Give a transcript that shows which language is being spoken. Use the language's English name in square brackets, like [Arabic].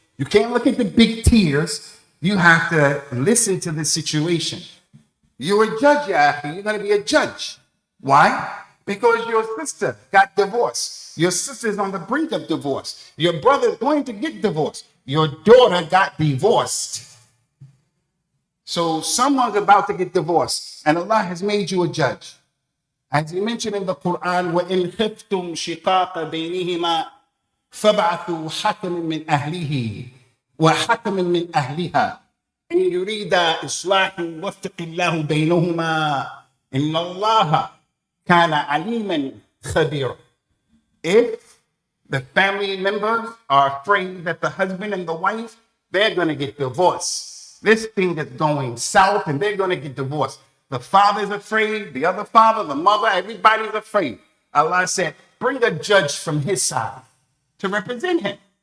[English] You can't look at the big tears. You have to listen to the situation. You're a judge, Yahi. You're going to be a judge. Why? Because your sister got divorced. Your sister's on the brink of divorce. Your brother's going to get divorced. Your daughter got divorced. So someone's about to get divorced, and Allah has made you a judge. As he mentioned in the Quran, [Arabic] وَإِنْ خِفْتُمْ شِقَاقَ بَيْنِهِمَا فَابْعَثُوا حَكَمًا مِنْ أَهْلِهِ وَحَكَمًا مِنْ أَهْلِهَا إِنْ يُرِيدَا إِصْلَاحًا يُوَفِّقِ اللَّهُ بَيْنَهُمَا إِنَّ اللَّهَ كَانَ عَلِيمًا خَبِيرًا. [English] If the family members are afraid that the husband and the wife, they're going to get divorced. This thing is going south and they're going to get divorced. The father's afraid, the other father, the mother, everybody's afraid. Allah said, bring a judge from his side to represent him.